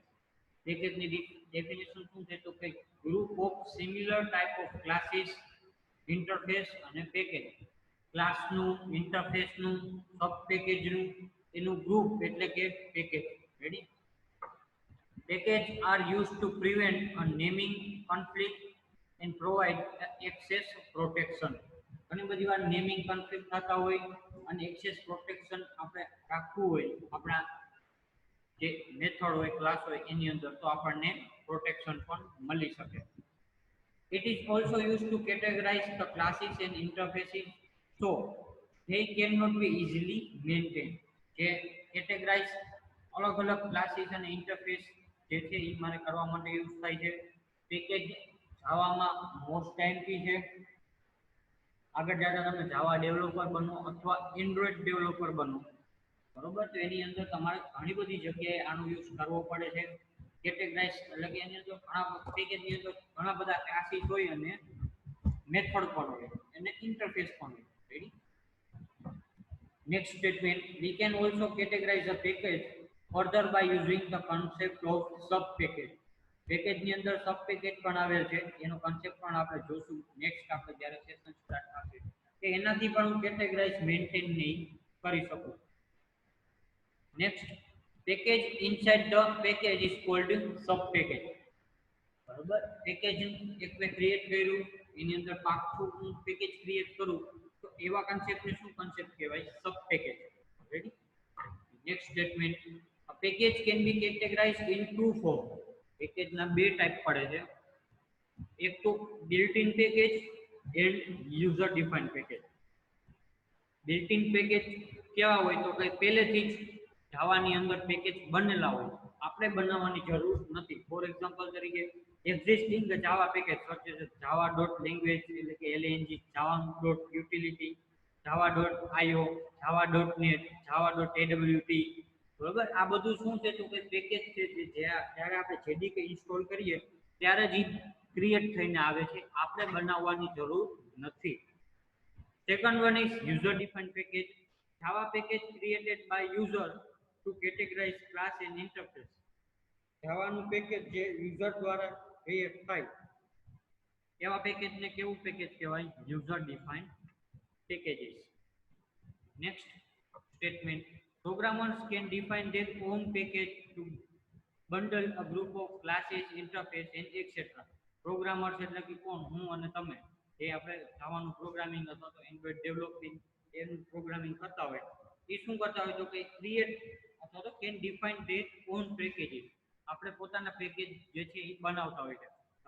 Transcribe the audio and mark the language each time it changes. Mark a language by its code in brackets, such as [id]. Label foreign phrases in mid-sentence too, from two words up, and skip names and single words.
[gu] પેકેજની ડેફિનેશન શું છે, તો કે [en] group of similar type of classes, interface [gu] અને પેકેજ. ક્લાસનું, ઇન્ટરફેસનું, સબ પેકેજનું, એનું ગ્રુપ એટલે કે પેકેજ. [en] ready, package are use to prevent a naming conflict and provide access protection. [gu] ઘણી બધી વાર [en] naming conflict [gu] થતા હોય અને [en] access protection [gu] આપણે રાખવું હોય આપણા જે મેથડ હોય, ક્લાસ હોય એની અંદર, તો આપણને પ્રોટેક્શન પણ મળી શકે. [en] It is also used to categorize the classes and interfaces so they cannot be easily maintained. [gu] જે કેટેગરાઇઝ અલગ અલગ ક્લાસીસ અને ઇન્ટરફેસ જે છે એ મારે કરવા માટે યુઝ થાય છે. પેકેજ જાવામાં મોસ્ટ ટાઈમથી છે. આગળ જતા તમે [en] Java developer [gu] બનો અથવા [en] Android developer [gu] બનો, બરોબર, તો એની અંદર તમારે ઘણી બધી જગ્યાએ આનો યુઝ કરવો પડે છે. કેટેગરાઇઝ એટલે કે એની અંદર ઘણા પેકેજની અંદર ઘણા બધા ક્લાસીસ હોય અને મેથડ પણ હોય અને ઇન્ટરફેસ પણ હોય. રેડી, [en] next statement, we can also categorize a package further by using the concept of sub package. [gu] પેકેજની અંદર સબ પેકેજ પણ આવેલ છે, એનો કન્સેપ્ટ પણ આપણે જોશું નેક્સ્ટ આપણે જ્યારે [en] session start [gu] થશે, કે એનાથી પણ હું [en] categorize maintain [gu] નહીં કરી શકું. [en] next, package inside the package is called sub package. [gu] બરોબર, પેકેજ એક મેં ક્રિએટ કર્યું, એની અંદર પાછું હું પેકેજ ક્રિએટ કરું, તો એવા કન્સેપ્ટને શું કન્સેપ્ટ કહેવાય, [en] sub package. ready, next statement, a package can be categorized in two form. [gu] પેકેજના બે ટાઈપ પડે છે, એક તો [en] built in package and user defined package. built in package [gu] કેવા હોય, તો કે પહેલેથી જ જાવાની અંદર પેકેજ બનેલા હોય, આપણે બનાવવાની જરૂર નથી. [en] for example તરીકે existing Java package such as Java dot language [gu] એટલે કે [en] LNG, Java dot utility, Java dot IO, Java dot net, Java dot AWT. [gu] બરોબર, આ બધું શું છે, તો કે પેકેજ છે જે જ્યારે આપણે જેડીકે ઇન્સ્ટોલ કરીએ ત્યારે જ ક્રિએટ થઈને આવે છે, આપણે બનાવવાની જરૂર નથી. [en] Second one is user defined package. Java package created by user to categorize class and interface. [gu] જાવાનું પેકેજ જે યુઝર દ્વારા ક્રિએટ થાય એવા પેકેજને કેવું પેકેજ કહેવાય, [en] user defined packages. next statement, programmers can define their own package to bundle a group of classes, interface and etc. [gu] પ્રોગ્રામર્સ એટલે કે કોણ, હું અને તમે, જે આપણે જાવાનું પ્રોગ્રામિંગ અથવા તો [en] Android developing [gu] એનું પ્રોગ્રામિંગ કરતા હોય, એ શું કરતા હોય, તો કે ક્રિએટ અથવા તો [en] can define their own packages. [gu] આપણે પોતાના પેકેજ જે છે એ બનાવતા હોય છે.